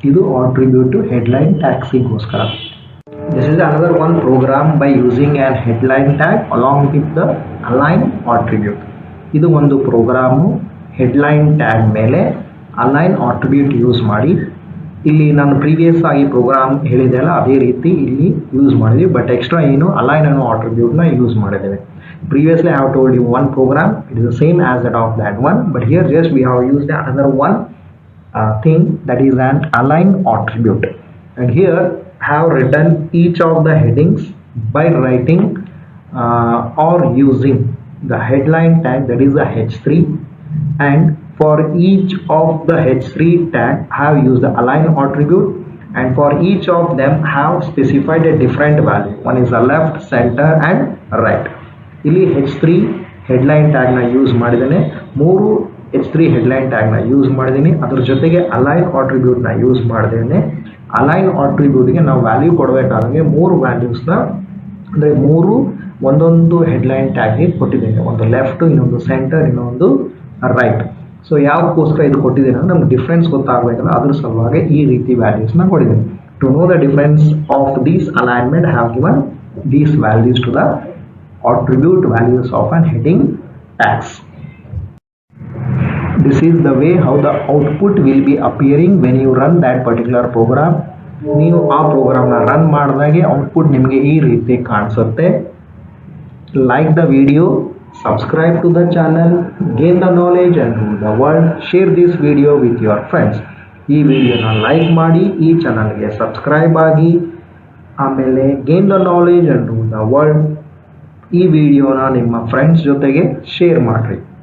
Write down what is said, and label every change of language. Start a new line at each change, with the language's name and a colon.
Kannada: ಇದು attribute to headline ಟ್ಯಾಗ್ಸಿಗೋಸ್ಕರ.
English: This is another one program by using an headline tag along with the align attribute.
Kannada: ಇದು ಒಂದು programme headline tag ಮೇಲೆ align attribute use ಮಾಡಿ. ಇಲ್ಲಿ ನಾನು previous ಆಗಿ program ಹೇಳಿದೆ ಅಲ್ಲ ಅದೇ ರೀತಿ ಇಲ್ಲಿ ಯೂಸ್ ಮಾಡಿದ್ವಿ. ಬಟ್ ಎಕ್ಸ್ಟ್ರಾ ಏನು ಅಲೈನ್ ಅನ್ನೋ ಆಟ್ರಿಬ್ಯೂಟ್ನ ಯೂಸ್ ಮಾಡಿದ್ದೇವೆ.
English: Previously I have told you one program, it is the same as that of that one, but here just we have used another one thing, that is an align attribute. And here I have written each of the headings by writing or using the headline tag, that is the H3, and for each of the H3 tag I have used the align attribute, and for each of them I have specified a different value. One is the left, center and right.
Kannada: ಇಲ್ಲಿ H3 headline ಟ್ಯಾಗ್ನ use ಮಾಡಿದ್ದೇನೆ, 3 H3 headline ಟ್ಯಾಗ್ನ use ಮಾಡಿದ್ದೀನಿ. ಅದ್ರ ಜೊತೆಗೆ align ಆಟ್ರಿಬ್ಯೂಟ್ನ use ಮಾಡಿದ್ದೇನೆ. Align ಆಟ್ರಿಬ್ಯೂಟ್ಗೆ ನಾವು value ಕೊಡಬೇಕಾದಂಗೆ 3 ವ್ಯಾಲ್ಯೂಸ್ನ ಅಂದರೆ 3 ಒಂದೊಂದು headline ಟ್ಯಾಗ್ಗೆ ಕೊಟ್ಟಿದ್ದೇನೆ. ಒಂದು ಲೆಫ್ಟ್, ಇನ್ನೊಂದು ಸೆಂಟರ್, ಇನ್ನೊಂದು ರೈಟ್. ಸೊ ಯಾವುದಕ್ಕೋಸ್ಕರ ಇದು ಕೊಟ್ಟಿದ್ದೇನೆ ಅಂದರೆ ನಮ್ಗೆ ಡಿಫ್ರೆನ್ಸ್ ಗೊತ್ತಾಗಬೇಕಲ್ಲ, ಅದ್ರ ಸಲುವಾಗಿ ಈ ರೀತಿ ವ್ಯಾಲ್ಯೂಸ್ನ ಕೊಟ್ಟಿದ್ದೇನೆ.
English: To know the difference of these alignment have given these values to the attribute values of an heading tags. This is the way how the output will be appearing when you run that particular program.
Kannada: ನೀವು ಆ ಪ್ರೋಗ್ರಾಮ್ನ run ಮಾಡಿದಾಗೆ output ನಿಮಗೆ ಈ ರೀತಿ ಕಾಣಿಸುತ್ತೆ.
English: Like the video, subscribe to the channel, gain the knowledge and rule the world. Share this video with your friends.
Kannada: ಈ ವಿಡಿಯೋನ like ಮಾಡಿ, ಈ ಚಾನಲ್ಗೆ ಸಬ್ಸ್ಕ್ರೈಬ್ ಆಗಿ, ಆಮೇಲೆ
English: gain the knowledge and rule the world
Kannada: ಈ ವಿಡಿಯೋನ ನಿಮ್ಮ ಫ್ರೆಂಡ್ಸ್ ಜೊತೆಗೆ ಶೇರ್ ಮಾಡಿರಿ.